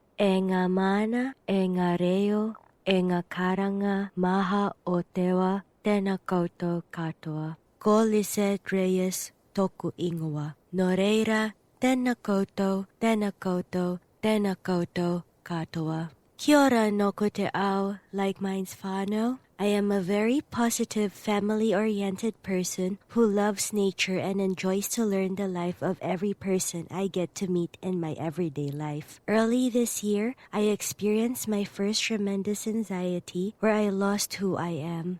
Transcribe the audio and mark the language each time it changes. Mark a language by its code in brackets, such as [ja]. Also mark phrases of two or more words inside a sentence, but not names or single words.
[mi] e ngā mana, e ngā reo, e ngā karanga maha o tewa, tēnā koutou katoa. Ko Lizette Reyes, toku ingoa. No reira, tēnā koutou, tēnā koutou, tēnā koutou katoa. Kia ora Nōku te ao, LikeMinds whānau. [en] I am a very positive, family-oriented person who loves nature and enjoys to learn the life of every person I get to meet in my everyday life. Early this year, I experienced my first tremendous anxiety where I lost who I am.